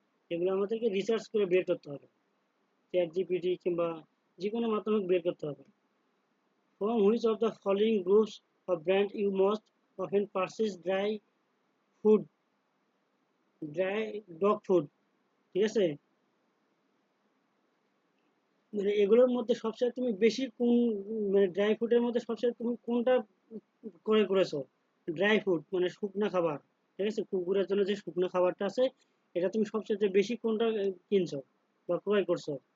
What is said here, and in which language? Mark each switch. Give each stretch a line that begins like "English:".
Bangla: এগুলো আমাদেরকে রিসার্চ করে বের করতে হবে, চ্যাট জিপিটি কিংবা যে কোনো মাধ্যমে বের করতে হবে।
English: From which of the following groups of brand you most often purchase food dry dog food,
Bangla: ঠিক আছে। মানে এগুলোর মধ্যে সবচেয়ে তুমি বেশি কোন, মানে ড্রাই ফুডের মধ্যে সবচেয়ে তুমি কোনটা ক্রয় করেছো? ড্রাই ফুড মানে শুকনা খাবার, ঠিক আছে। কুকুরের জন্য যে শুকনো খাবারটা আছে, এটা তুমি সবচেয়ে বেশি কোনটা কিনছো বা ক্রয় করছো?